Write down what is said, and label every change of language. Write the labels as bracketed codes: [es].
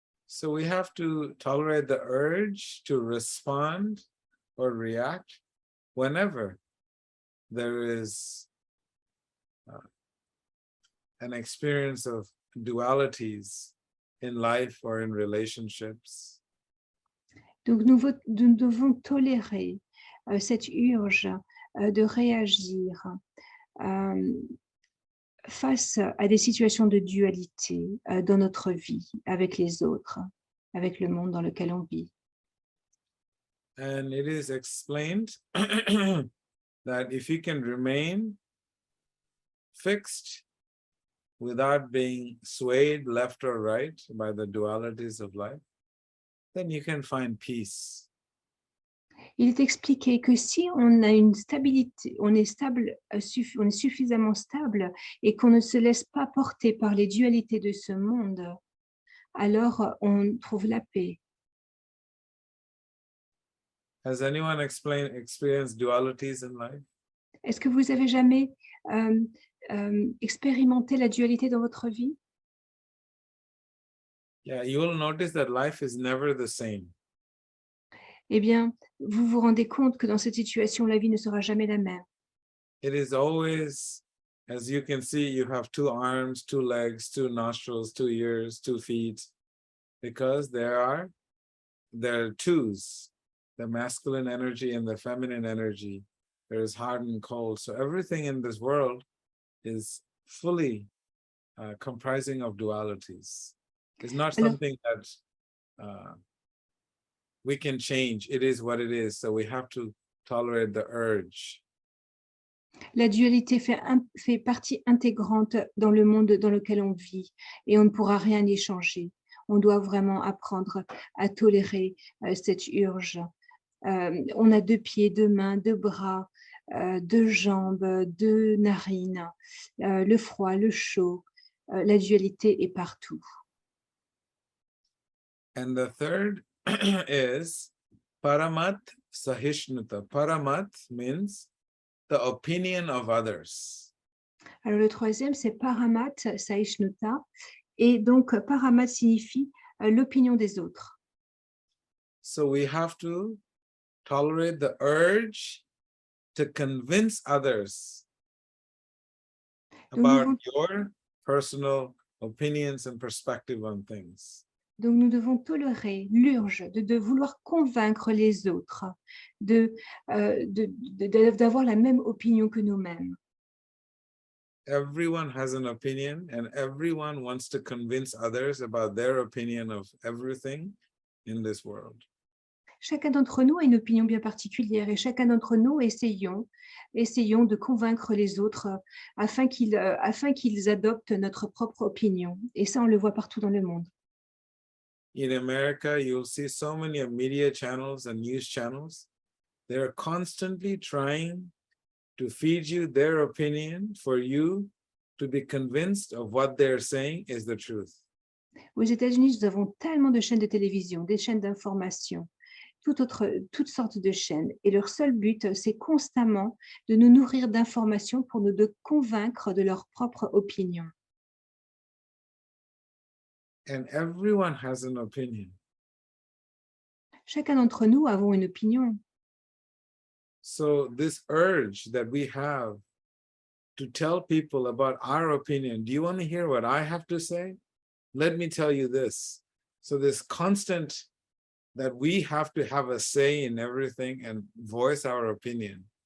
[en] So we have to tolerate the urge to respond or react whenever there is an experience of dualities in life or in relationships. [fr] Donc nous devons tolérer cette urge de réagir face à des situations de dualité dans notre vie, avec les autres, avec le monde dans lequel on vit. [en] And it is explained that if you can remain fixed without being swayed left or right by the dualities of life, then you can find peace. [fr] Il est expliqué que si on a une stabilité, on est stable, on est suffisamment stable et qu'on ne se laisse pas porter par les dualités de ce monde, alors on trouve la paix. [en] Has anyone experienced dualities in life? [fr] Est-ce que vous avez jamais expérimenté la dualité dans votre vie? [en] Yeah, you will notice that life is never the same. [fr] Eh bien, vous vous rendez compte que dans cette situation, la vie ne sera jamais la même. [en] It is always, as you can see, you have two arms, two legs, two nostrils, two ears, 2 feet, because there are twos, the masculine energy and the feminine energy. There is hot and cold. So everything in this world is fully comprising of dualities. It's not [fr] Alors, [en] something that we can change. It is what it is. So we have to tolerate the urge. [fr] la dualité fait partie intégrante dans le monde dans lequel on vit et on ne pourra rien y changer. On doit vraiment apprendre à tolérer cette urge. On a 2 pieds, 2 mains, 2 bras, 2 jambes, 2 narines, le froid, le chaud. La dualité est partout. [en] And the third is Paramat Sahishnuta. Paramat means the opinion of others. [fr] Alors le troisième, c'est Paramat Saishnuta. Et donc, Paramat signifie l'opinion des autres. [en] So we have to tolerate the urge to convince others [fr] Donc nous, [en] about your personal opinions and perspective on things. [fr] donc nous devons tolérer l'urge de vouloir convaincre les autres, d'avoir la même opinion que nous-mêmes. [en] Everyone has an opinion and everyone wants to convince others about their opinion of everything in this world. [fr] Chacun d'entre nous a une opinion bien particulière et chacun d'entre nous essayons de convaincre les autres afin qu'ils adoptent notre propre opinion. Et ça, on le voit partout dans le monde. [en] In America, you'll see so many media channels and news channels. They're constantly trying to feed you their opinion for you to be convinced of what they're saying is the truth. [fr] Aux États-Unis, nous avons tellement de chaînes de télévision, des chaînes d'information, toutes sortes de chaînes. Et leur seul but, c'est constamment de nous nourrir d'informations pour nous convaincre de leur propre opinion. [en] And everyone has an opinion. [fr] Chacun d'entre nous avons une opinion. [en] So this urge that we have to tell people about our opinion, do you want to hear what I have to say? Let me tell you this. So this constant that we have to have a say in everything and voice our opinion.